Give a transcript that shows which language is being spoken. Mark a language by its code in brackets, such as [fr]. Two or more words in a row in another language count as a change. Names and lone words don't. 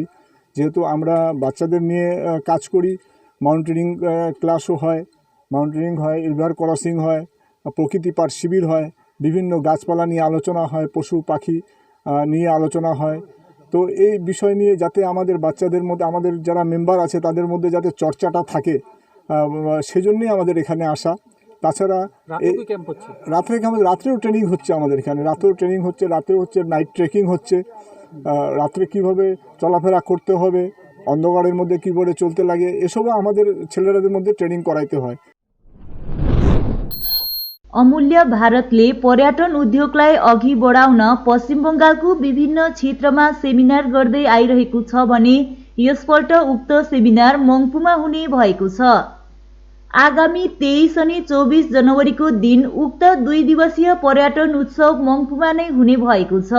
[bn] যেহেতু আমরা বাচ্চাদের নিয়ে কাজ করি, মাউন্টেনিং ক্লাসও হয়, মাউন্টেনিং হয়, রিভার ক্রসিং হয়, প্রকৃতি পাঠ শিবির হয়, বিভিন্ন গাছপালা নিয়ে আলোচনা হয়, পশু পাখি নিয়ে আলোচনা হয়, তো এই বিষয় নিয়ে যাতে আমাদের বাচ্চাদের মধ্যে, আমাদের যারা মেম্বার আছে তাদের মধ্যে যাতে চর্চাটা থাকে, সেজন্যই আমাদের এখানে আসা। তাছাড়া রাত্রেও ট্রেনিং হচ্ছে আমাদের এখানে, রাতেও ট্রেনিং হচ্ছে, রাতেও হচ্ছে নাইট ট্রেকিং হচ্ছে, রাত্রে কিভাবে চলাফেরা করতে হবে, অন্ধকারের মধ্যে কীভাবে চলতে লাগে, এসবও আমাদের ছেলেরাদের মধ্যে ট্রেनिङ गराइते হয়। [ne] अमूल्य भारतले पर्यटन उद्योगलाई अघि बढाउन पश्चिम बङ्गालको विभिन्न क्षेत्रमा सेमिनार गर्दै आइरहेको छ भने यसपल्ट उक्त सेमिनार मङ्पुमा हुने भएको छ। आगामी 23 अनि 24 जनवरीको दिन उक्त 2 दिवसीय पर्यटन उत्सव मङ्पुमा नै हुने भएको छ।